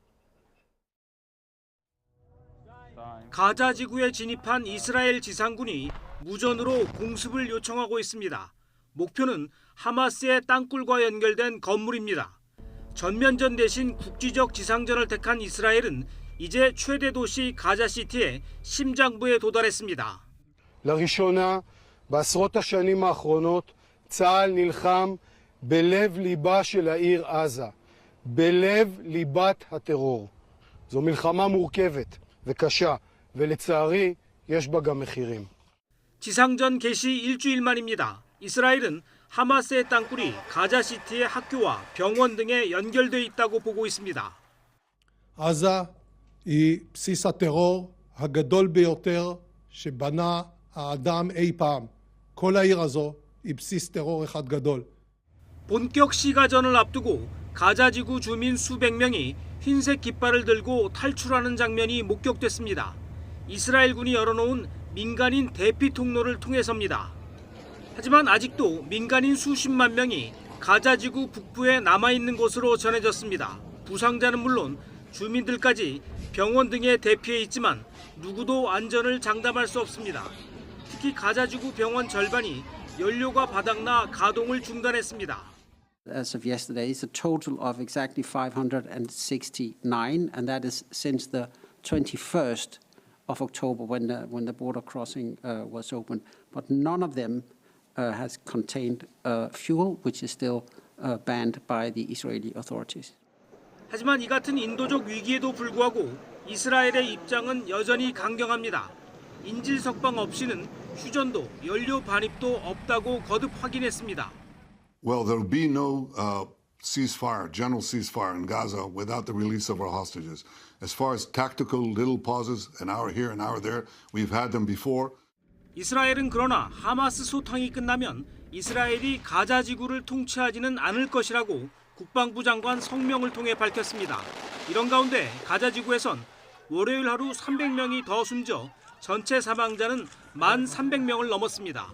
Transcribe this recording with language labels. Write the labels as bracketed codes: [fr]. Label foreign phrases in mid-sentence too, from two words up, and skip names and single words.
[ko] 가자 지구에 진입한 이스라엘 지상군이 무전으로 공습을 요청하고 있습니다. 목표는 하마스의 땅굴과 연결된 건물입니다. 전면전 대신 국지적 지상전을 택한 이스라엘은 이제 최대 도시 가자시티의 심장부에 도달했습니다. [he] לראשונה בעשרות השנים האחרונות צה"ל נלחם בלב ליבה של העיר עזה, בלב ליבת הטרור. זו מלחמה מורכבת וקשה, ולצערי יש בה גם מחירים. [ko] 지상전 개시 일주일 만입니다. 이스라엘은 하마스의 땅굴이 가자시티의 학교와 병원 등에 연결돼 있다고 보고 있습니다. [he] עזה היא בסיס הטרור הגדול ביותר שבנה האדם אי פעם. כל העיר הזו היא בסיס טרור אחד גדול. [ko] 본격 시가전을 앞두고 가자지구 주민 수백 명이 흰색 깃발을 들고 탈출하는 장면이 목격됐습니다. 이스라엘군이 열어놓은 민간인 대피 통로를 통해서입니다. 하지만 아직도 민간인 수십만 명이 가자지구 북부에 남아있는 것으로 전해졌습니다. 부상자는 물론 주민들까지 병원 등에 대피해 있지만 누구도 안전을 장담할 수 없습니다. 특히 가자지구 병원 절반이 연료가 바닥나 가동을 중단했습니다. [en] As of yesterday, it's a total of exactly 569, and that is since the 21st of October when the border crossing was opened. But none of them has contained fuel, which is still banned by the Israeli authorities. [ko] 하지만 이 같은 인도적 위기에도 불구하고 이스라엘의 입장은 여전히 강경합니다. 인질 석방 없이는 휴전도 연료 반입도 없다고 거듭 확인했습니다. [en] Well, there'll be no ceasefire, general ceasefire in Gaza without the release of our hostages. As far as tactical little pauses, an hour here, an hour there, we've had them before. [ko] 이스라엘은 그러나 하마스 소탕이 끝나면 이스라엘이 가자 지구를 통치하지는 않을 것이라고 국방부 장관 성명을 통해 밝혔습니다. 이런 가운데 가자 지구에선 월요일 하루 300명이 더 숨져 전체 사망자는 1,300명을 넘었습니다.